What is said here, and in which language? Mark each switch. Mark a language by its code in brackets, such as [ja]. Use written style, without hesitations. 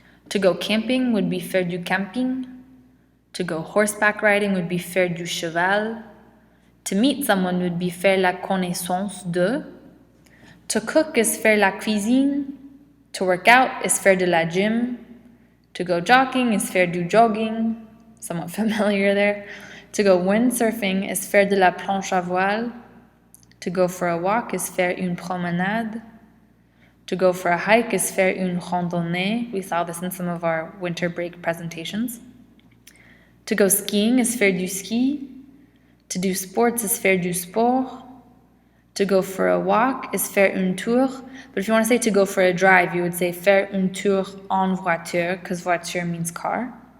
[en] To go camping would be [fr] faire du camping. [en] To go horseback riding would be [fr] faire du cheval. [en] To meet someone would be [fr] faire la connaissance de. [en] To cook is [fr] faire la cuisine. [en] To work out is [fr] faire de la gym. [en] To go jogging is [fr] faire du jogging. [en] Somewhat familiar there. To go windsurfing is [fr] faire de la planche à voile. [en] To go for a walk is [fr] faire une promenade. [en] To go for a hike is [fr] faire une randonnée. [en] We saw this in some of our winter break presentations. To go skiing is [fr] faire du ski. [en] To do sports is [fr] faire du sport. [en] To go for a walk is [fr] faire un tour. [en] But if you want to say to go for a drive, you would say [fr] faire un tour en voiture, [en] because voiture means car.